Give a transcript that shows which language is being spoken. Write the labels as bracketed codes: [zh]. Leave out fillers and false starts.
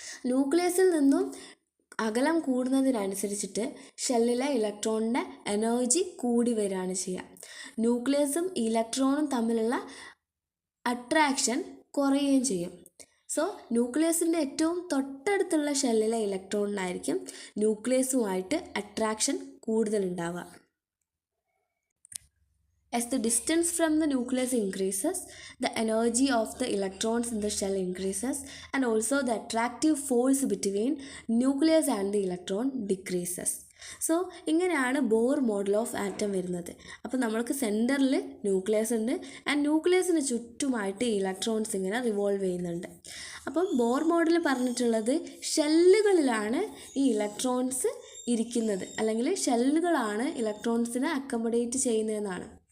[ml] ന്യൂക്ലിയസിൽ നിന്നും അകലം കൂടുന്നതിനനുസരിച്ചിട്ട് ഷെല്ലിലെ ഇലക്ട്രോണിൻ്റെ എനർജി കൂടി വരികയാണ് ചെയ്യുക. ന്യൂക്ലിയസും ഇലക്ട്രോണും തമ്മിലുള്ള അട്രാക്ഷൻ കുറയുകയും ചെയ്യും. സോ ന്യൂക്ലിയസിൻ്റെ ഏറ്റവും തൊട്ടടുത്തുള്ള ഷെല്ലിലെ ഇലക്ട്രോണിനായിരിക്കും ന്യൂക്ലിയസുമായിട്ട് attraction കൂടുതലുണ്ടാവുക. [en] As the distance from the nucleus increases, the energy of the electrons in the shell increases, and also the attractive force between nucleus and the electron decreases. [ml] So ഇങ്ങനെയാണ് Bohr model of atom വരുന്നത്. അപ്പോൾ നമ്മൾക്ക് സെൻറ്ററിൽ nucleus ഉണ്ട്. And ന്യൂക്ലിയസിന് ചുറ്റുമായിട്ട് electrons ഇങ്ങനെ revolve ചെയ്യുന്നുണ്ട്. അപ്പം Bohr model പറഞ്ഞിട്ടുള്ളത് ഷെല്ലുകളിലാണ് ഈ ഇലക്ട്രോൺസ് ഇരിക്കുന്നത്, അല്ലെങ്കിൽ ഷെല്ലുകളാണ് ഇലക്ട്രോൺസിനെ അക്കമഡേറ്റ് ചെയ്യുന്നതെന്നാണ്.